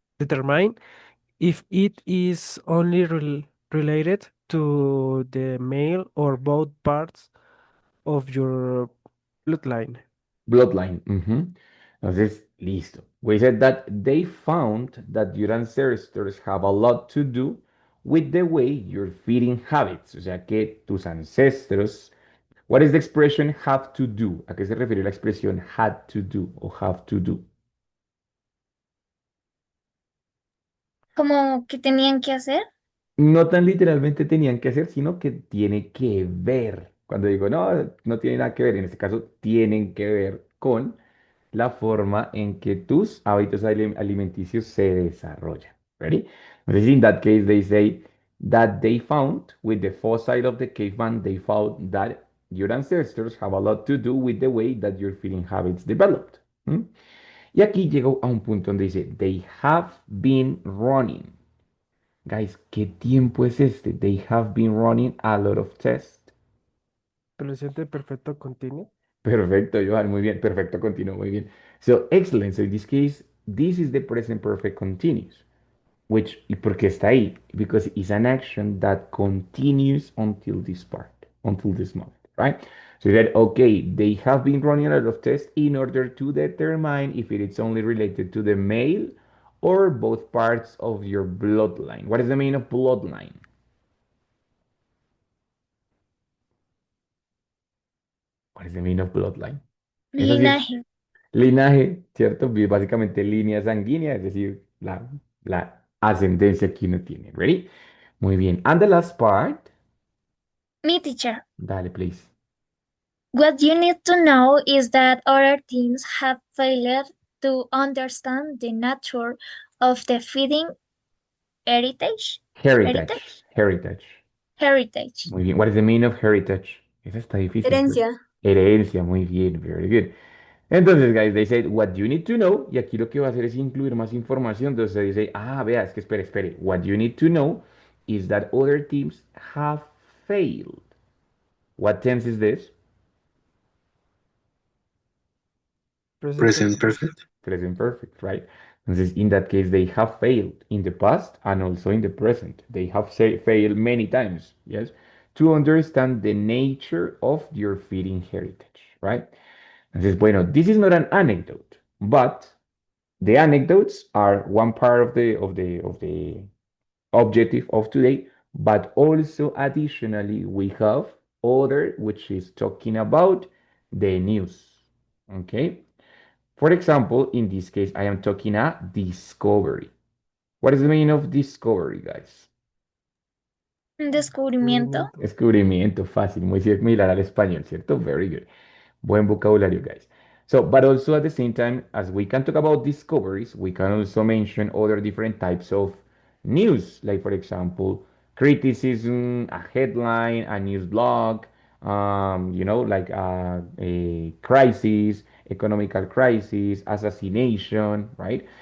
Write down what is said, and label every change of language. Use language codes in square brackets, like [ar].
[en] determine if it is only related to the male or both parts of your bloodline. [es] Bloodline. Entonces, listo. [en] We said that they found that your ancestors have a lot to do with the way your feeding habits. [es] O sea que tus ancestros. [en] What is the expression have to do? [es] ¿A qué se refiere la expresión had to do o have to do? Como que tenían que hacer. No tan literalmente tenían que hacer, sino que tiene que ver. Cuando digo no, no tiene nada que ver, en este caso tienen que ver con la forma en que tus hábitos alimenticios se desarrollan. [en] Ready? Entonces, in that case, they say that they found with the fossil of the caveman, they found that your ancestors have a lot to do with the way that your feeding habits developed. ¿Mm? [es] Y aquí llego a un punto donde dice, [en] they have been running. Guys, [es] ¿qué tiempo es este? [en] They have been running a lot of tests. [es] Presente perfecto continuo. Perfecto, Johan, muy bien. Perfecto, continuo, muy bien. [en] So, excellent. So, in this case, this is the present perfect continuous. Which, [es] ¿y por qué está ahí? [en] Because it's an action that continues until this part, until this moment, right? So that, okay, they have been running a lot of tests in order to determine if it is only related to the male or both parts of your bloodline. What is the meaning of bloodline? What is the meaning of bloodline? [es] Eso sí es Linaje. linaje, ¿cierto? Básicamente línea sanguínea, es decir, la ascendencia que uno tiene. [en] ¿Ready? [es] Muy bien. [en] And the last part. [es] Mi teacher. Dale, please. [en] What you need to know is that other teams have failed to understand the nature of the feeding heritage. Heritage. Heritage. Heritage. [es] Muy bien. [en] What is the meaning of heritage? [es] Esa está difícil. Herencia. Herencia, muy bien. [en] Very good. [es] Entonces, guys, [en] they said, what you need to know, [es] y aquí lo que va a hacer es incluir más información. Entonces se dice, vea, es que espere. [en] What you need to know is that other teams have failed. What tense is this? Present Present perfect. Present perfect, right? Entonces, in that case, they have failed in the past and also in the present. They have failed many times, yes, to understand the nature of your feeding heritage, right? [es] Entonces, bueno, [en] this is not an anecdote, but the anecdotes are one part of the objective of today, but also additionally we have other which is talking about the news. Okay. For example, in this case, I am talking a discovery. What is the meaning of discovery, guys? [es] Un descubrimiento. Descubrimiento, fácil, muy similar al español, ¿cierto? [en] Very good. [es] Buen vocabulario, [en] guys. So, but also at the same time, as we can talk about discoveries, we can also mention other different types of news, like for example, criticism, a headline, a news blog, like a crisis, economical crisis, assassination, right?